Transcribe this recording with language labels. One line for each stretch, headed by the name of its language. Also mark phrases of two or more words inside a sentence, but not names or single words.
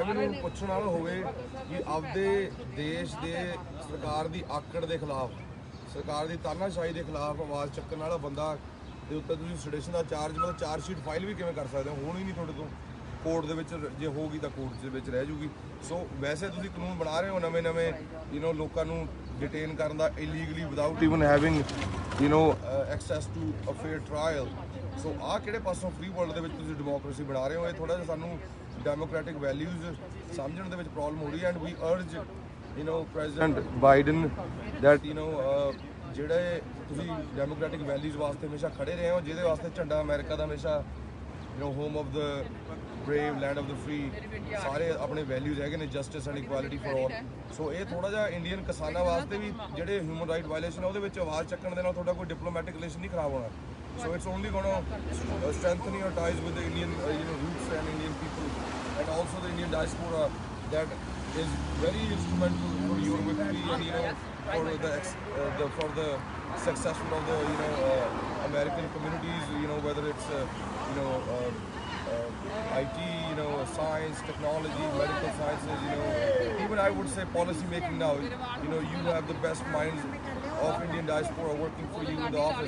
Punjabi: ਮੈਨੂੰ ਪੁੱਛਣ ਵਾਲਾ ਹੋਵੇ ਕਿ ਆਪਦੇ ਦੇਸ਼ ਦੇ ਸਰਕਾਰ ਦੀ ਆਕੜ ਦੇ ਖਿਲਾਫ ਸਰਕਾਰ ਦੀ ਤਾਨਾਸ਼ਾਹੀ ਦੇ ਖਿਲਾਫ ਆਵਾਜ਼ ਚੱਕਣ ਵਾਲਾ ਬੰਦਾ ਦੇ ਉੱਤੇ ਤੁਸੀਂ ਸੈਡੀਸ਼ਨ ਦਾ ਚਾਰਜ ਮਤਲਬ
English: charge sheet file
Punjabi: ਵੀ ਕਿਵੇਂ ਕਰ ਸਕਦੇ ਹੋ? ਹੋਣੀ ਨਹੀਂ ਤੁਹਾਡੇ ਤੋਂ ਕੋਰਟ ਦੇ ਵਿੱਚ ਜੇ ਹੋਊਗੀ ਤਾਂ ਕੋਰਟ ਦੇ ਵਿੱਚ ਰਹਿ ਜੂਗੀ। ਸੋ ਵੈਸੇ ਤੁਸੀਂ ਕਾਨੂੰਨ ਬਣਾ ਰਹੇ ਹੋ ਨਵੇਂ ਲੋਕਾਂ ਨੂੰ
Hindi: डिटेन करना
English: illegally without even having access to a fair trial।
Punjabi: so ਆ ਕਿਹੜੇ ਪਾਸੋਂ
English: free world
Punjabi: ਦੇ ਵਿੱਚ ਤੁਸੀਂ ਡੈਮੋਕ੍ਰੇਸੀ ਬਣਾ ਰਹੇ ਹੋ? ਇਹ ਥੋੜਾ ਜਿਹਾ ਸਾਨੂੰ
English: democratic values
Punjabi: ਸਮਝਣ ਦੇ ਵਿੱਚ ਪ੍ਰੋਬਲਮ ਹੋ ਰਹੀ ਹੈ।
English: and we urge President Biden that
Punjabi: ਜਿਹੜੇ ਤੁਸੀਂ
English: democratic values
Punjabi: ਵਾਸਤੇ ਹਮੇਸ਼ਾ ਖੜੇ ਰਹੇ ਹੋ ਜਿਹਦੇ ਵਾਸਤੇ ਝੰਡਾ ਅਮਰੀਕਾ ਦਾ ਹਮੇਸ਼ਾ
English: home of the brave land of the free
Punjabi: ਸਾਰੇ ਆਪਣੇ ਵੈਲਿਊਜ਼ ਹੈਗੇ ਨੇ
English: justice and equality for all.
Punjabi: ਸੋ ਇਹ ਥੋੜਾ ਜਿਹਾ ਇੰਡੀਅਨ ਕਿਸਾਨਾਂ ਵਾਸਤੇ ਵੀ ਜਿਹੜੇ
English: human right violation
Punjabi: ਉਹਦੇ ਵਿੱਚ ਆਵਾਜ਼ ਚੱਕਣ ਦੇ ਨਾਲ ਤੁਹਾਡਾ ਕੋਈ
English: diplomatic relation
Punjabi: ਨਹੀਂ ਖਰਾਬ ਹੋਣਾ।
English: so it's only gonna strengthen your ties with the Indian roots and Indian people and also the Indian diaspora that is very instrumental for your victory and for the successful of the American communities, whether it's IT, science, technology, medical sciences, even I would say policy making now, you have the best minds of Indian diaspora working for you in the office.